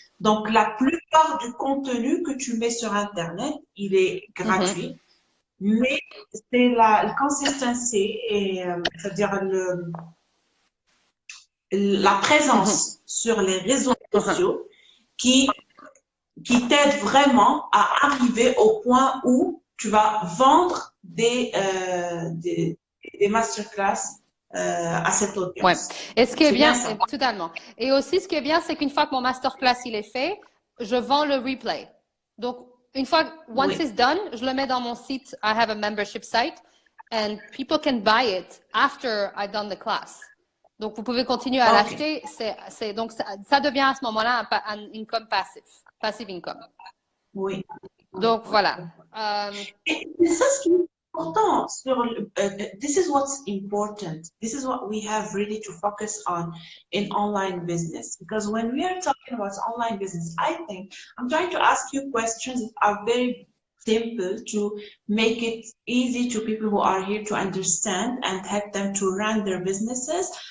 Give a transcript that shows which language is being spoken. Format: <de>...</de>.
<fr>Donc, la plupart du contenu que tu mets sur Internet, il est gratuit, mais c'est la consistency, et c'est-à-dire la présence sur les réseaux sociaux qui t'aide vraiment à arriver au point où tu vas vendre des masterclass à cette audience. Ouais. Et ce qui est bien, totalement. Et aussi, ce qui est bien, c'est qu'une fois que mon masterclass il est fait, je vends le replay. Donc, une fois,</fr> <en>once it's done,</en> <fr>je le mets dans mon site.</fr> <en>I have a membership site, and people can buy it after I've done the class.</en> <fr>Donc, vous pouvez continuer à l'acheter. Donc, ça devient à ce moment-là un income passive income. Oui. Donc, voilà.</fr> <en>This is what's important. This is what we have really to focus on in online business. Because when we are talking about online business, I think I'm trying to ask you questions that are very simple to make it easy to people who are here to understand and help them to run their businesses.</en>